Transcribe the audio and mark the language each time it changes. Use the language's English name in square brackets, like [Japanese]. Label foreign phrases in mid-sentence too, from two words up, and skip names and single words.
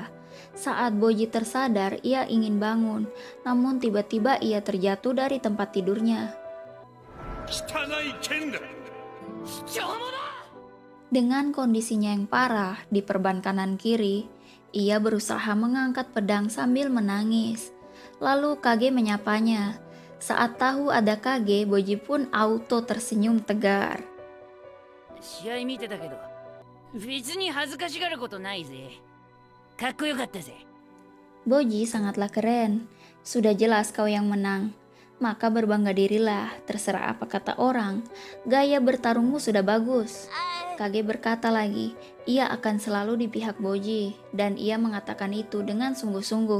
[Indonesian] Saat Boji tersadar, ia ingin bangun, namun tiba-tiba ia terjatuh dari tempat tidurnya. Dengan kondisinya yang parah di perban kanan kiri, ia berusaha mengangkat pedang sambil menangis. Lalu Kage menyapanya. Saat tahu ada Kage, Boji pun auto tersenyum tegar. [Japanese] 試合見てたけど、別に恥ずかしがることないぜ。かっこよかったぜ。 [Indonesian] Boji sangatlah keren. Sudah jelas kau yang menang. Maka berbangga dirilah, terserah apa kata orang. Gaya bertarungmu sudah bagus. Kage berkata lagi, ia akan selalu di pihak Boji, dan ia mengatakan itu dengan sungguh-sungguh.